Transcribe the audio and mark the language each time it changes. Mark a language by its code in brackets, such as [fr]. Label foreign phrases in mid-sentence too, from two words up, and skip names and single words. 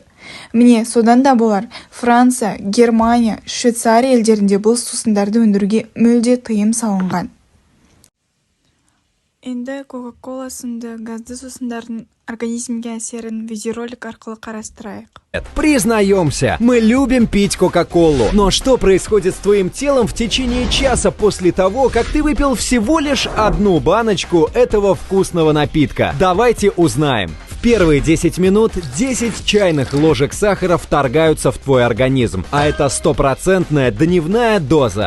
[kk] Міне, содан да болар Франция, Германия, Швейцария елдерінде бұл сусындарды өндіруге мүлде тыйым салынған. Енді Кока-Кола сынды газды сусындардың организмге әсерін видеоролик арқылы қарастырайық. [ru] Признаемся, мы любим пить Кока-Колу. Но что происходит с твоим телом в течение часа после того, как ты выпил всего лишь одну баночку этого вкусного напитка? Давайте узнаем. В первые 10 минут 10 чайных ложек сахара вторгаются в твой организм, а это стопроцентная дневная доза.